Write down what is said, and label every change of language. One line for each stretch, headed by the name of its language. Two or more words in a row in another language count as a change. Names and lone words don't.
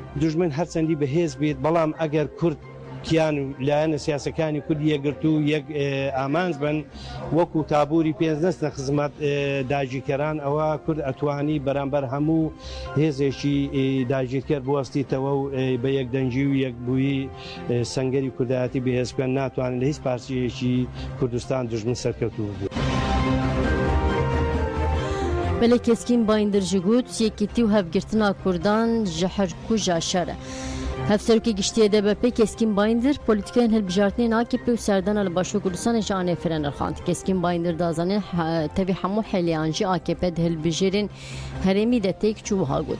Central Kurdish: دوژمن هەرچەندی بەهێز بێت بەڵام ئەگەر کورد کیان و لایەنە سیاسەکانی کوردی یەکگرت و یەک ئامانج بن وەکو تابووری پێنجدەستە خزمەت داگیرکەران ئەوە کورد ئەتوانی بەرامبەر هەموو هێزێکی داگیرکەر بوەستیتەوە و بە یەکدەنگی و یەکبووی سەنگەری کوردایەتی بەهێزکەن ناتوانن لە هیچ پارچەیەکی کوردستان دوژمن سەرکەوتوو بوو.
Kurdish: Belê keskin bayndırjı gut yekîtî û hevgirtina Kurdan ji herkûja şer e. Hevserokê giştiye DBP Keskin Bayındır politikayên hilbijartinên AKP û serdana li Başûr Kurdistanê ji anê firin rixand. Keskin Bayındır dazanî tevî hemû hêliyan jî AKP di hilbijêrên herêmî de têk çû wiha got.